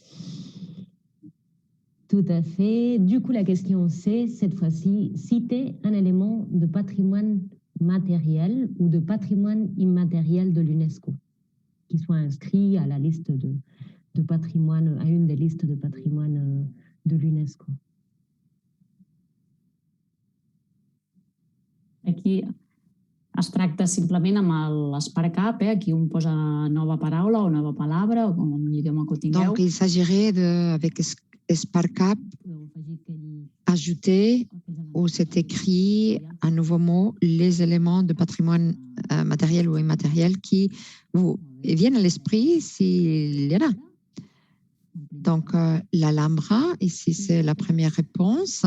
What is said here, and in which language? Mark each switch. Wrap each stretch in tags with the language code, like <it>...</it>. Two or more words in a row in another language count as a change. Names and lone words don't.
<fr>Tout à fait. Du coup, la question c'est, cette fois-ci, citer un élément de patrimoine matériel ou de patrimoine immatériel de l'UNESCO qui soit inscrit à la liste de patrimoine, à une des listes de patrimoine de l'UNESCO.</fr> <ca>Aquí es tracta simplement amb l'SparkUp, aquí on posa nova paraula o nova palabra o com l'idioma que ho tingueu.</ca> <fr>Donc, il s'agirait avec SparkUp ajouter où c'est écrit un nouveau mot, les éléments de patrimoine matériel ou immatériel qui vous viennent à l'esprit s'il y en a. Donc, l'Alhambra, ici c'est la première réponse.</fr>